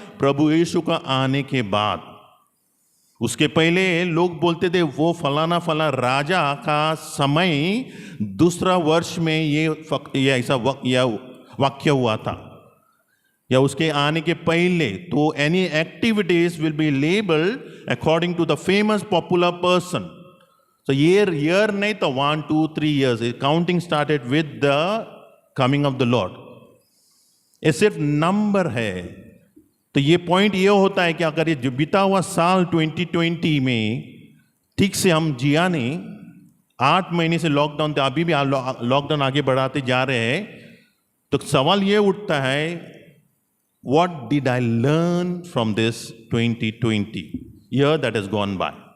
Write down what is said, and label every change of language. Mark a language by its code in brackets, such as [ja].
[hi] प्रभु यीशु का आने के बाद। उसके पहले लोग बोलते थे वो फलाना फलाना राजा का समय दूसरा वर्ष में ये ऐसा वाक्य हुआ था, या उसके आने के पहले। [en] तो any activities will be labelled according to the famous popular person. So year [hi] नहीं तो [en] 1, 2, 3 years. Counting started with the coming of the Lord. [hi] ये सिर्फ नंबर है। तो ये पॉइंट ये होता है कि अगर ये जो बीता हुआ साल 2020 में ठीक से हम जिया नहीं, 8 महीने से लॉकडाउन थे, अभी भी लॉकडाउन आगे बढ़ाते जा रहे हैं, तो सवाल ये उठता है, [en] what did I learn from this 2020 year that has gone by?